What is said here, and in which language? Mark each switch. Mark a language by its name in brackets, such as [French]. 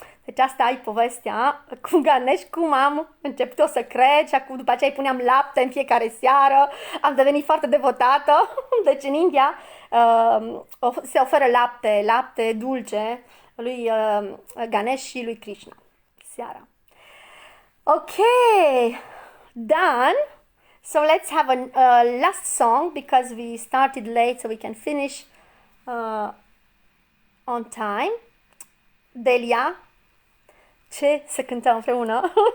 [Romanian] Deci asta e povestea cu Ganesh, cum am început să cred și acum după aceea îi puneam lapte în fiecare seară, am devenit foarte devotată. Deci în India se oferă lapte dulce lui Ganesh și lui Krishna seara. [English] Ok, done. So let's have a last song because we started late so we can finish on time. [Romanian] Delia, ce să cântăm împreună?